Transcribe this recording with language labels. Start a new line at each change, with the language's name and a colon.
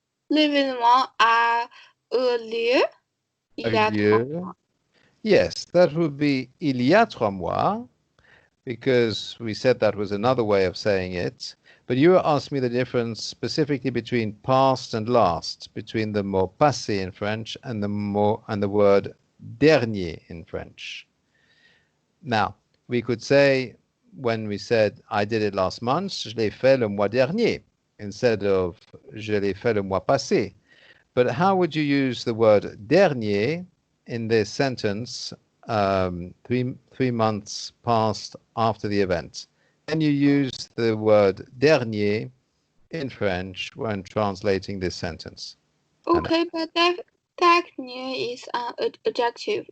French: L'événement a eu lieu il y a 3 mois.
English: Yes, that would be
French: il y a 3 mois,
English: because we said that was another way of saying it. But you were asking me the difference specifically between past and last, between the mot passé in French and the word dernier in French. Now, we could say when we said I did it last month,
French: je l'ai fait le mois dernier
English: instead of
French: je l'ai fait le mois passé.
English: But how would you use the word dernier in this sentence, 3 months passed after the event? Can you use the word dernier in French when translating this sentence? Okay, but dernier is an adjective.